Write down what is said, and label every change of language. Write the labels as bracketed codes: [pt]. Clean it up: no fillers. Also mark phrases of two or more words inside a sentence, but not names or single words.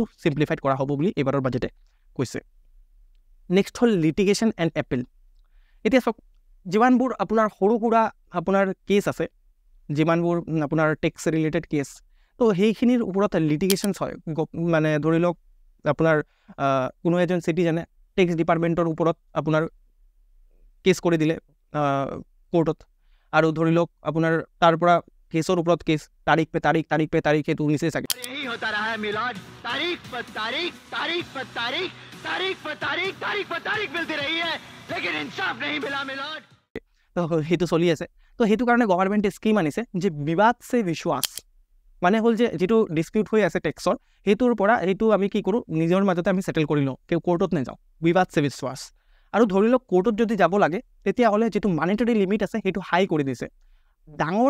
[as] চিম্পলিফাইড কৰা হ'ব বুলি এইবাৰৰ বাজেটে কৈছে নেক্সট হ'ল [en] litigation and appeal [as] এতিয়া চাওক যিমানবোৰ আপোনাৰ সৰু সুৰা আপোনাৰ কেছ আছে যিমানবোৰ আপোনাৰ [en] tax related case [as] তো সেইখিনিৰ ওপৰত লিটিগেশ্যনছ হয় মানে ধৰি লওক আপোনাৰ কোনো এজন চিটিজেনে টেক্স ডিপাৰ্টমেণ্টৰ ওপৰত আপোনাৰ কেছ কৰি দিলে কোৰ্টত আৰু ধৰি লওক আপোনাৰ তাৰ পৰা কেছৰ ওপৰত কেছ [hi] तारीख पे तारीख [as] সেইটো নিচে চাগে [hi] यही होता रहा है मिलाद तारीख पर तारीख मिलती रही है लेकिन इंसाफ नहीं मिला मिलाद [as] তো সেইটো চলি আছে তো সেইটো কাৰণে গভৰ্ণমেণ্টে স্কিম আনিছে যে [hi] विवाद से विश्वास [as] মানে হ'ল যে যিটো ডিস্পিউট হৈ আছে টেক্সৰ সেইটোৰ পৰা সেইটো আমি কি কৰোঁ নিজৰ মাজতে আমি সেটেল কৰি লওঁ কেউ কোৰ্টত নাযাওঁ [hi] विवाद से विश्वास [as] আৰু ধৰি লওক কোৰ্টত যদি যাব লাগে তেতিয়াহ'লে যিটো [en] monetary limit [as] আছে সেইটো হাই কৰি দিছে ডাঙৰ